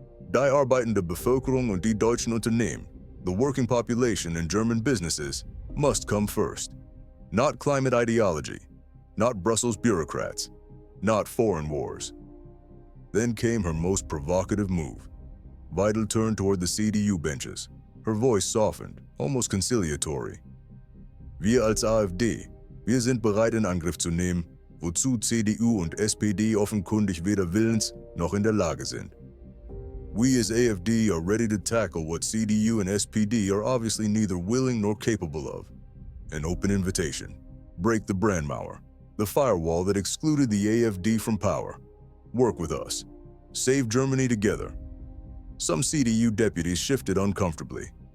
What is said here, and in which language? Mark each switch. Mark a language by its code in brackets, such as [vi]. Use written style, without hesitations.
[de] Die arbeitende Bevölkerung und die deutschen Unternehmen, [en] the working population and German businesses, must come first. Not climate ideology, not Brussels bureaucrats, not foreign wars. Then came her most provocative move. Weidel turned toward the CDU benches. Her voice softened, almost conciliatory. [de] Wir als AfD, wir sind bereit, in Angriff zu nehmen, wozu CDU und SPD offenkundig weder willens noch in der Lage sind. [en] We as AfD are ready to tackle what CDU and SPD are obviously neither willing nor capable of. An open invitation. Break the Brandmauer, the firewall that excluded the AfD from power. Work with us. Save Germany together. Some CDU deputies shifted uncomfortably.